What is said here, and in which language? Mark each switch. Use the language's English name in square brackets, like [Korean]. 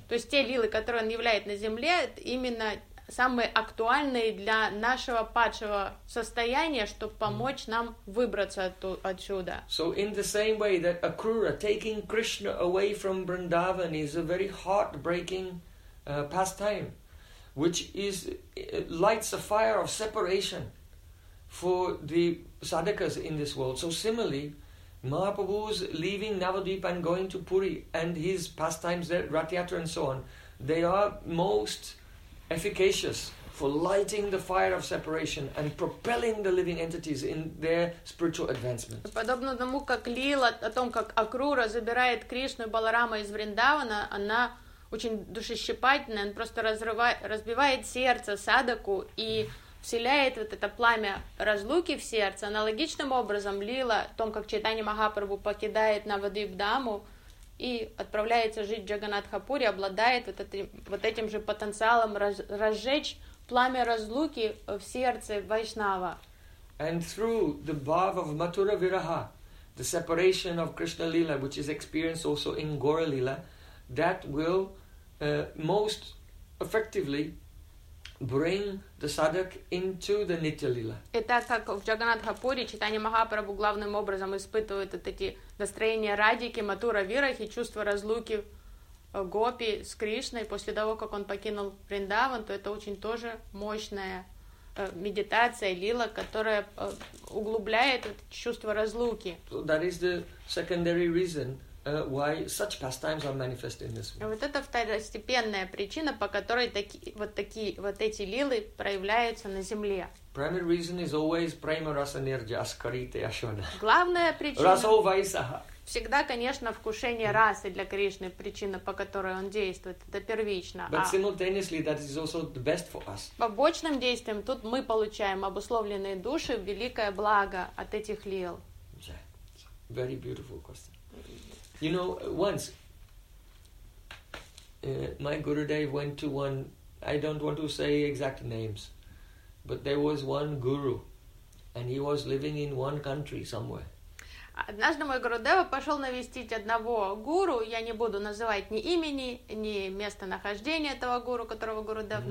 [Russian] То есть те лилы, которые он являет на земле, именно самые актуальные для нашего падшего состояния, чтобы помочь нам выбраться отсюда. [English] So in the same way that Akrura taking Krishna away from Vrindavan is a very heartbreaking pastime, which is lights a fire of separation for the sadhakas in this world. So similarly, Mahaprabhu's leaving Navadvipa and going to Puri and his pastimes there, Ratiyatra and so on, they are most efficacious for lighting the fire of separation and propelling the living entities in their spiritual advancement. [Russian] Подобно тому, как Лила о том, как Акрура забирает Кришну и Баларама из Вриндавана, она очень душещипательная, она просто разбивает сердце садаку и вселяет вот это пламя разлуки в сердце. Аналогичным образом Лила о том, как Чайтанья Махапрабху покидает Навадвипдаму и отправляется жить в Джаганатхапури, обладает вот этим же потенциалом разжечь пламя разлуки в сердце Вайшнава. [English] And through the bhava of Mathura Viraha, the separation of Krishna Lila, which is experienced also in Gaura Lila, that will most effectively bring the sadhak into the nitya lila. [Russian] И так как в Джаганатхапури Чайтанья Махапрабху главным образом испытывает эти настроения радики, матура вирахи, чувство разлуки гопи с Кришной после того, как он покинул Вриндаван, то это очень тоже мощная медитация лила, которая углубляет чувство разлуки. [English] So that is the secondary reason why such pastimes are manifest in this world. [Russian] Вот это второстепенная причина, по которой эти лилы проявляются на земле. [English] Primary reason is always [Sanskrit] prema rasa nirja askarita yashona. [Russian] Главная причина. [Sanskrit] Raso vaisaha. [Russian] Всегда, конечно, вкушение расы для Кришны причина, по которой он действует. Это первично. [English] But simultaneously, that is also the best for us. [Russian] Побочным действием тут мы получаем обусловленные души, великое благо от этих лил. [English] Yeah. Very beautiful question. You know, once my Gurudev went to one, I don't want to say exact names, but there was one guru and he was living in one country somewhere. [Russian] Однажды мой Гурудев пошел навестить одного гуру, я не буду называть ни имени, ни местонахождения этого гуру, которого Гурудев mm-hmm.